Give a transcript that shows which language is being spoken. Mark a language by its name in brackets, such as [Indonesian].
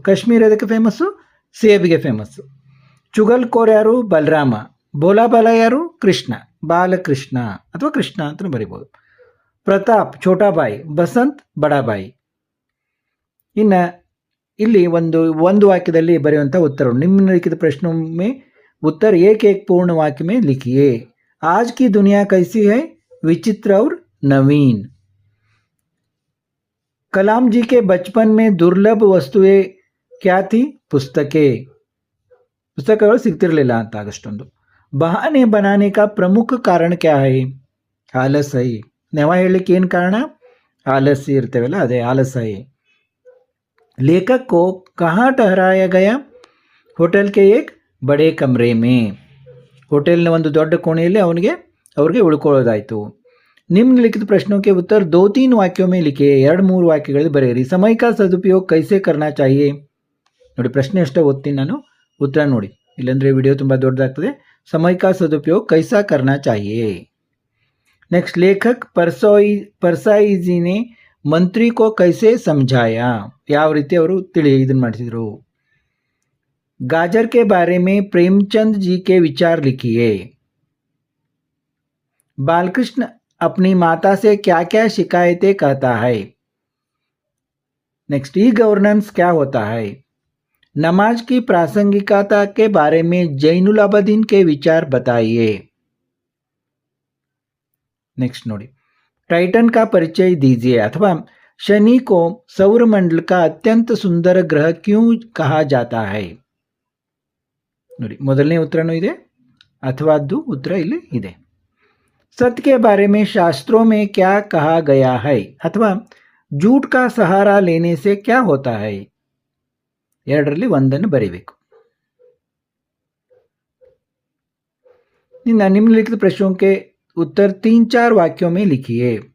[Kannada] ಕಾಶ್ಮೀರ ಎದಕ್ಕೆ famous? ಸೇಬಿಗೆ famous. ಚುಗಲ್ಕೋರ್ ಯಾರು? ಬಲರಾಮ. ಬೋಲಾಬಾಲ ಯಾರು? ಕೃಷ್ಣ. ಬಾಲಕೃಷ್ಣ ಅಥವಾ ಕೃಷ್ಣ ಅಂತ ಬರಿಬೋದು. ಪ್ರತಾಪ್ ಛೋಟಾಬಾಯಿ. ಬಸಂತ್ ಬಡಾಬಾಯಿ. ಇನ್ನು ಇಲ್ಲಿ ಒಂದು ವಾಕ್ಯದಲ್ಲಿ ಬರೆಯುವಂಥ ಉತ್ತರ. [Hindi] निम्नलिखित प्रश्नों में उत्तर एक एक पूर्ण वाक्य में लिखिए. आज की दुनिया कैसी है? विचित्र और नवीन. कलाम जी के बचपन में दुर्लभ वस्तुएं क्या थी? पुस्तकें. [Kannada] ಪುಸ್ತಕಗಳು ಸಿಗ್ತಿರಲಿಲ್ಲ ಅಂತ ಆಗಷ್ಟೊಂದು. [Hindi] ಬಹಾನೆ बनाने का प्रमुख कारण क्या है? [Kannada] ಆಲಸ್ಯ. ನೆವ ಹೇಳಲಿಕ್ಕೆ ಏನು ಕಾರಣ? ಆಲಸ್ಯ ಇರ್ತೇವಲ್ಲ, ಅದೇ ಆಲಸ್ಯ. [Hindi] लेखक को कहाँ ठहराया गया? होटल के एक बड़े कमरे में. [Kannada] ಹೋಟೆಲ್ನ ಒಂದು ದೊಡ್ಡ ಕೋಣೆಯಲ್ಲಿ ಅವ್ರಿಗೆ ಉಳ್ಕೊಳ್ಳೋದಾಯಿತು. [Hindi] निम्नलिखित प्रश्नों के उत्तर 2-3 वाक्यों में लिखिए. [Kannada] 2-3 ವಾಕ್ಯಗಳಲ್ಲಿ ಬರೆಯಿರಿ. [Hindi] समय का सदुपयोग कैसे करना चाहिए? [Kannada] ನೋಡಿ, ಪ್ರಶ್ನೆ ಅಷ್ಟೇ ಓದ್ತೀನಿ ನಾನು, ಉತ್ತರ ನೋಡಿ, ಇಲ್ಲಾಂದರೆ ವಿಡಿಯೋ ತುಂಬ ದೊಡ್ಡದಾಗ್ತದೆ. [Hindi] समय का सदुपयोग कैसा करना चाहिए. नेक्स्ट, लेखक परसाई जी ने ಮಂತ್ರಿ ಕೋ ಕೈಸೆ ಸಮझाया. [Kannada] ಯಾವ ರೀತಿ ಅವರು ಇದನ್ನು ಮಾಡಿಸಿದ್ರು? [Hindi] गाजर के बारे में प्रेमचंद जी के विचार लिखिए. बालकृष्ण अपनी माता से क्या क्या शिकायतें कहता है? नेक्स्ट, ई गवर्नेंस क्या होता है? नमाज की प्रासंगिकता के बारे में जैनुल आबदीन के विचार बताइए. नेक्स्ट ನೋಡಿ, टाइटन का परिचय दीजिए. अथवा शनि को सौरमंडल का अत्यंत सुंदर ग्रह क्यों कहा जाता है? [Kannada] ನೋಡಿ, ಮೊದಲನೇ ಉತ್ತರನೂ ಇದೆ, ಅಥವಾದ್ದು ಉತ್ತರ ಇಲ್ಲಿ ಇದೆ. [Hindi] सत्य के बारे में शास्त्रों में क्या कहा गया है? अथवा झूठ का सहारा लेने से क्या होता है? [Kannada] ಎರಡರಲ್ಲಿ ಒಂದನ್ನು ಬರೀಬೇಕು. [Hindi] निम्नलिखित प्रश्नों के उत्तर 3-4 वाक्यों में लिखिए.